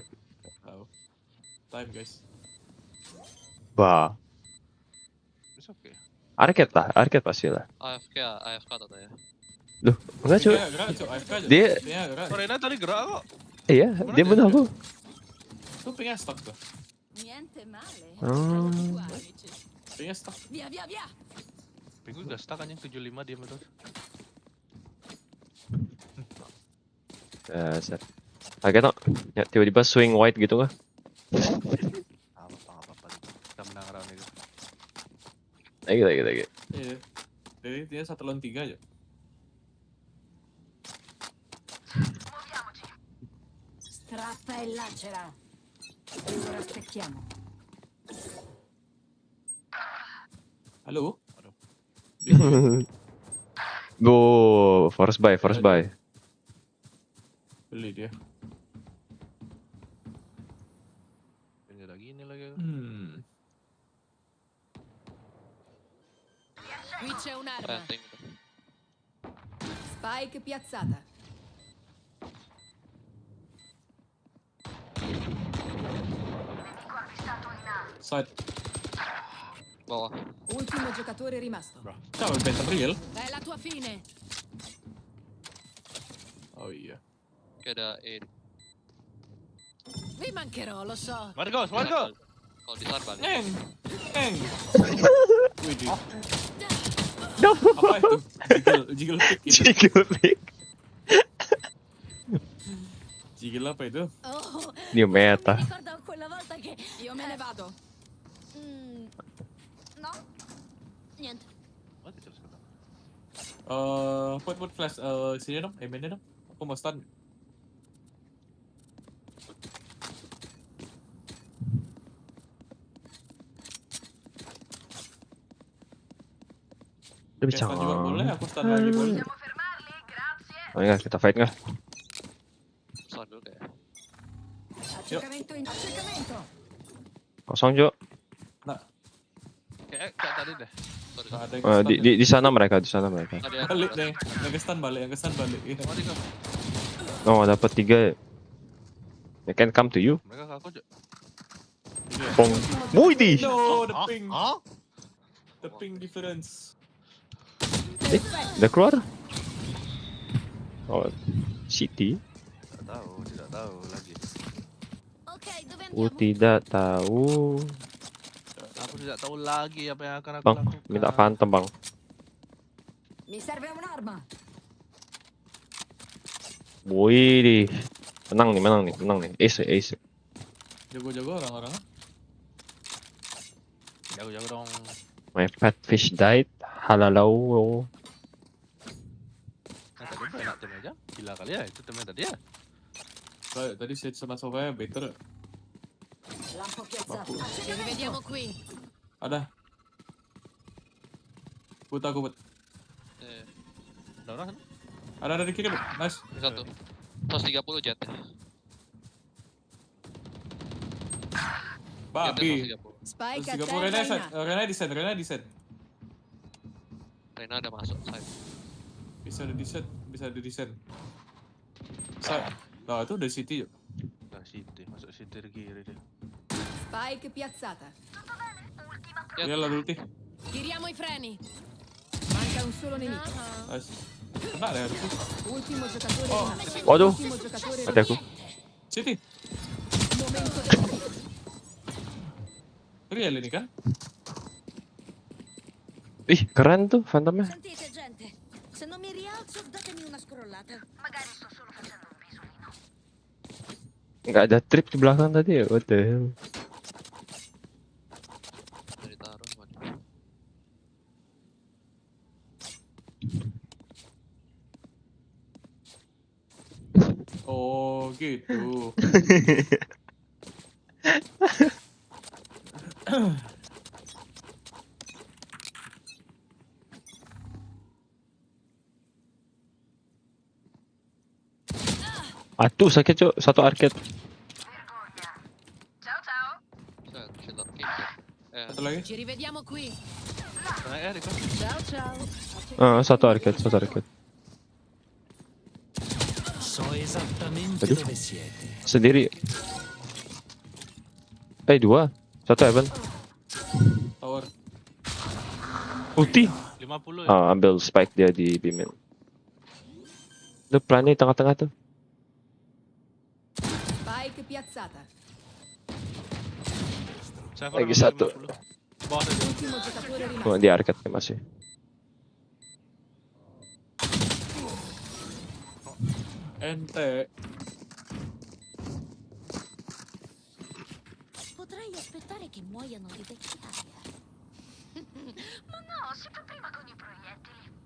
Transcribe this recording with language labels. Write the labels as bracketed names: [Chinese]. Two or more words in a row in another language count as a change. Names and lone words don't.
[English] Tahu. Time, guys. [Indonesian] Wah. Arcade pasti lah. AFK katanya. Loh, enggak cuy. Dia Rena tadi gerak kok. Iya, dia bunuh aku. Tuh pingnya stuck tuh. [Italian] Niente male. [Indonesian] Pingnya stuck. Via. Pinggu udah stuck kan yang 75 dia betul. Dasar. Kaget no, ya, tiba-tiba [English] swing white [Indonesian] gitu kah? Apa-apa. Kita menang round itu. Lagi. Iya. Jadi dia 1 lawan 3 aja. [Italian] Strappa e lacera. E ora aspettiamo. [Indonesian] Halo? [English] Go, force buy. [Indonesian] Beli dia. Ini lagi. [Italian] Qui c'è un'arma. Spike piazzata. [Indonesian] Side. Bawah. [Italian] Ultimo giocatore rimasto. Ciao, il battle real. È la tua fine. [Indonesian] Oh iya. Kayak ada A. [Italian] Vi mancherò, lo so. [Indonesian] Warga. Kalau disar balik. Eng. Wih. No. Apa itu? [English] Jiggle pick [Indonesian] gitu. Jiggle apa itu? Oh, [English] New meta. [Italian] mi ricordo quella volta che io me ne vado. No? Niente. [English] Put flash [Indonesian] sini dong, mainnya dong. Aku mau stun. Lebih Stun juga boleh, aku stun lagi boleh. Oh enggak, kita fight enggak? Stun dulu kayak. [Italian] Accecamento. [Indonesian] Kosong Jo. Nah. Kayak tadi deh. Di sana mereka. Balik deh, yang ke stun balik. Oh, dapat 3. [English] They can come to you. [Indonesian] Mereka kaku aja. Pong. Muidi. [English] No, the ping. The ping difference. [Indonesian] Udah keluar? Oh, City. Tidak tahu lagi. Tidak tahu. Aku tidak tahu lagi apa yang akan aku Bang, lakukan. minta phantom bang. [Italian] Mi serve un'arma. [Indonesian] Wih, menang nih. Ace. Jago-jago orang-orangnya. Jago-jago dong. [English] My fat fish died. Halalau. [Indonesian] Nah, tadi enak tim aja. Gila kali ya itu timnya tadi ya. Tadi Sage sama Sofia better. [Italian] Lampo piazzato. Ci rivediamo qui. [Indonesian] Ada. Aku but. Ada orang kan? Ada di kiri, but. Nice. Satu. 130 jet. Babi. Spike Terus 30 Rena di set. Rena ada masuk side. Bisa ada di set. Nah, itu dari City yuk. Nah, City, masuk City dari kiri dia. [Italian] Spike piazzata. [Indonesian] Dia lah ulti. [Italian] Tiriamo i freni. Manca un solo nemico. [Indonesian] Nice. Kena deh harusnya. [Italian] Ultimo giocatore rimasto. [Indonesian] Waduh. [Italian] Ultimo giocatore [Indonesian] Mati aku. City. [Italian] Momento decisivo. [Indonesian] Real ini kan? Ih, keren tuh Phantomnya. [Italian] Sentite gente, se non mi rialzo datemi una scrollata. Magari sto solo facendo un pisolino. [Indonesian] Nggak ada trip di belakang tadi ya, [English] what the hell. [Indonesian] Dari taruh mana? Oh gitu. Aduh sakit cok, satu arcade. Satu lagi. [Italian] Ci rivediamo qui. [Indonesian] Ah, satu arcade. [Italian] So esattamente [Indonesian] Aduh. [Italian] dove siete. [Indonesian] Sendiri. Dua. Satu Evan. Tower. Ulti. 50 ya. Ah, ambil spike dia di bimin. Lu plannya di tengah-tengah tuh. [Italian] Spike piazzata. [Indonesian] Lagi satu. [Italian] Ultimo giocatore rimasto. [Indonesian] Oh, di arcade nih masih. Ente. [Italian] Potrei aspettare che muoiano di vecchiaia. Ma no, si fa prima con i proiettili.